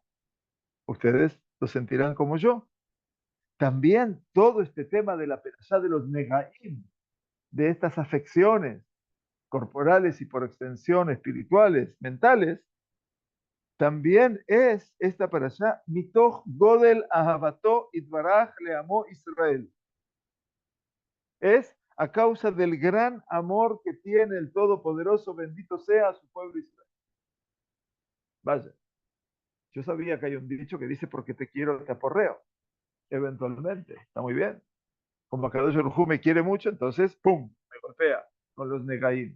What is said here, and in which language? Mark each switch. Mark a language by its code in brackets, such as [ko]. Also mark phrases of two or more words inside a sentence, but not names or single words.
[es] Ustedes lo sentirán como yo. También todo este tema de la perashá de los negaim, de estas afecciones corporales y por extensión espirituales, mentales, también es esta perashá [he] מתוך גודל אהבתו יתברך לעמו ישראל. [es] Es a causa del gran amor que tiene el Todopoderoso, bendito sea su pueblo Israel. Vaya, yo sabía que hay un dicho que dice porque te quiero te aporreo, eventualmente, está muy bien. Como [he] קדוש ברוך הוא [es] me quiere mucho, entonces, ¡pum!, me golpea con los negaim.